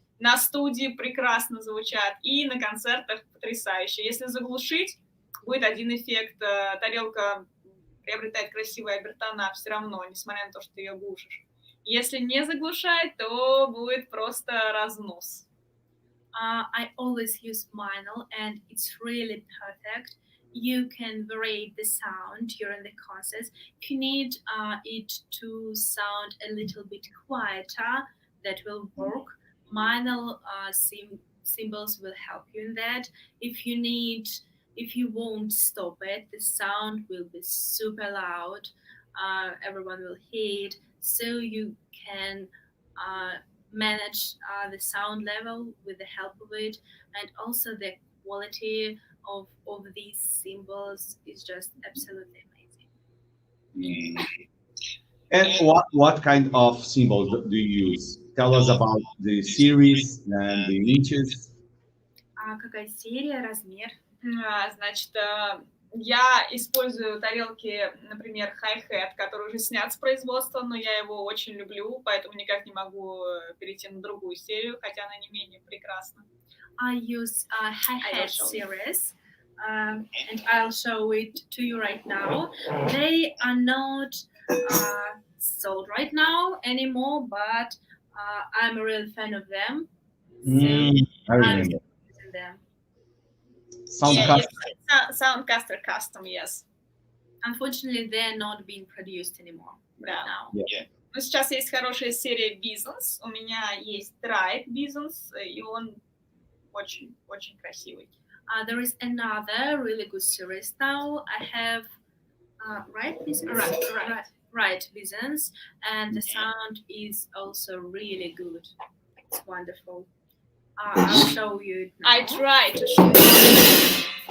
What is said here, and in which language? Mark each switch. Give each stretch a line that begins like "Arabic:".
Russian: На студии прекрасно звучат, и на концертах потрясающе. Если заглушить, будет один эффект, тарелка приобретает красивые обертона все равно, несмотря на то, что ты ее глушишь. Если не заглушать, то будет просто разнос.
English: I always use Minel, and it's really perfect. You can vary the sound during the concerts. If you need it to sound a little bit quieter, that will work. Minel symbols will help you in that. If you won't stop it, the sound will be super loud. Everyone will hear it. So you can manage the sound level with the help of it, and also the quality of these symbols is just absolutely amazing. And what kind of symbols do you use? Tell us about the series and the inches.
Russian: Какая серия, размер? Значит, я использую тарелки, например, hi-hat, который уже снят с производства, но я его очень люблю, поэтому никак не могу перейти на другую серию, хотя она не менее прекрасна.
English: I use hi-hat series, and I'll show it to you right now. They are not sold right now anymore, but I'm a real fan of them. I remember. I'm using them. Soundcaster Custom, yes. Unfortunately, they're not being produced anymore right now. Yeah.
Russian: Но сейчас есть хорошая серия Business. У меня есть Tribe Business, и он очень красивый.
English: There is another really good series now. I have Right Business? Right Business, and the sound is also really good. It's wonderful. I'll show you it now. I try to show you.